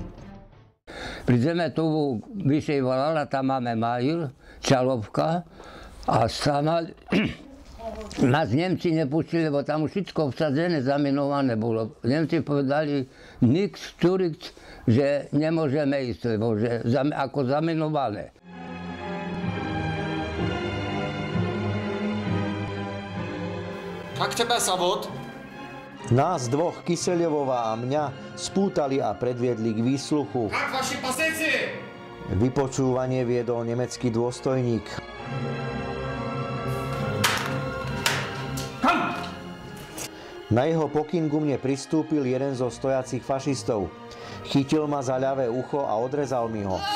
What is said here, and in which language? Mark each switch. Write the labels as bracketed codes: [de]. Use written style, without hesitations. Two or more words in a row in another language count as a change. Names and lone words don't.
[sk] Prídeme tu vyššej volala, tam máme Majil, Čalovka a sama nás Nemci nepustili, lebo tam už všetko obsadené, zaminované bolo. Nemci povedali [de] niks, čuric, [sk] že nemôžeme ísť, lebo že ako zaminované. [ru] Как тебя зовут? [sk] Nás dvoch, Kyseľovova a mňa, spútali a predviedli k výsluchu. [ru] Как ваши позиции? [sk] Vypočúvanie viedol nemecký dôstojník. Na jeho pokyn ku mne pristúpil jeden zo stojacich fašistov. Chytil ma za ľavé ucho a odrezal mi ho.